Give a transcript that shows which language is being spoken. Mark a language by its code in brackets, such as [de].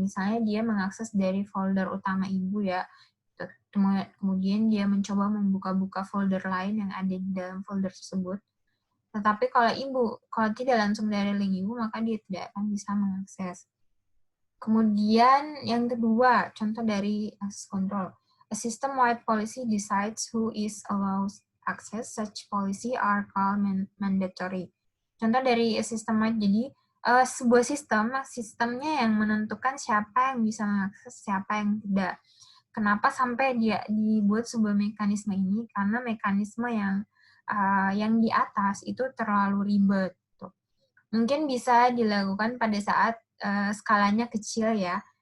[id] Misalnya dia mengakses dari folder utama Ibu ya, kemudian dia mencoba membuka-buka folder lain yang ada di dalam folder tersebut. Tetapi kalau tidak langsung dari link Ibu, maka dia tidak akan bisa mengakses. Kemudian yang kedua, contoh dari access control. [en] A system-wide policy decides who is allowed access. Such policy are called mandatory. Contoh dari system-wide, jadi [id] sebuah sistemnya yang menentukan siapa yang bisa mengakses, siapa yang tidak. Kenapa sampai dia dibuat sebuah mekanisme ini? Karena mekanisme yang di atas itu terlalu ribet. Tuh. Mungkin bisa dilakukan pada saat skalanya kecil ya.